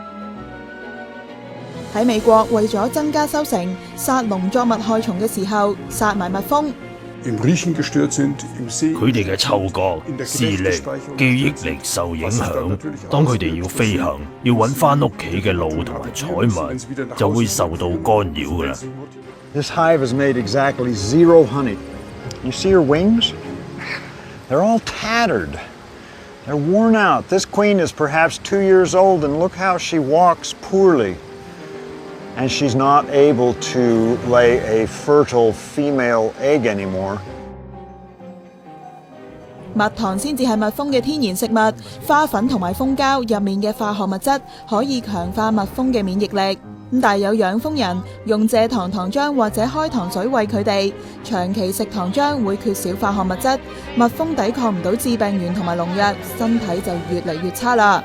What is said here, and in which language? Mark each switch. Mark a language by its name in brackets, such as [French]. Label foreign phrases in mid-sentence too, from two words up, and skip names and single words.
[Cantonese] 喺美國為咗增加收成，殺農作物害蟲嘅時候，殺埋蜜蜂。佢哋嘅嗅覺、視力、記憶力受影響，當佢哋要飛行、要揾返屋企嘅路同埋財物，就會受到干擾㗎啦。 [English] This hive has made exactly 0 honey. You see her wings? They're all tattered. They're worn out. This queen is perhaps 2 years old, and look how she walks poorly. And she's not able to lay a fertile female egg anymore. [Cantonese] 蜜糖先至係蜜蜂嘅天然食物，花粉同埋蜂膠入面嘅化學物質可以強化蜜蜂嘅免疫力。但有養蜂人用蔗糖糖漿或者開糖水餵佢哋，長期食糖漿會缺少化學物質，蜜蜂抵抗唔到致病源同埋農藥，身體就越嚟越差啦。